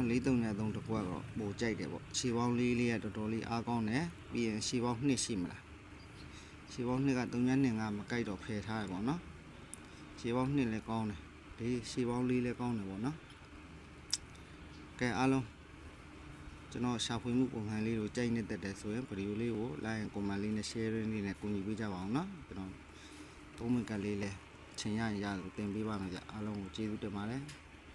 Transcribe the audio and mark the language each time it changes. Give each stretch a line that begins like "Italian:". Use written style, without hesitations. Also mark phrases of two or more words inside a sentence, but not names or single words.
Burmese: 4303 တကွက်တော့ပို့ကြိုက်တယ်ပေါ့ရှေးပေါင်းလေးကတော်တော်လေးအားကောင်းတယ်ပြီးရင်ရှေးပေါင်း2ရှိမလားရှေးပေါင်း2က325မကြိုက်တော့ဖယ်ထားရပေါ့နော်ရှေးပေါင်း2လည်းကောင်းတယ်ဒီရှေးပေါင်း4လည်းကောင်းတယ်ပေါ့နော်ကဲအားလုံးကျွန်တော်ရှာဖွေမှုပုံစံလေးကိုကြိုက်နေတဲ့တဲ့ဆိုရင်ဗီဒီယိုလေးကို
English: like and comment
Burmese: လေးနဲ့ share လေးနဲ့ကူညီပေးကြပါအောင်နော်ကျွန်တော်3မိနစ်ကလေးလဲချိန်ရရင်ရတယ်တင်ပေးပါမယ်ကြအားလုံးကိုကျေးဇူးတင်ပါတယ်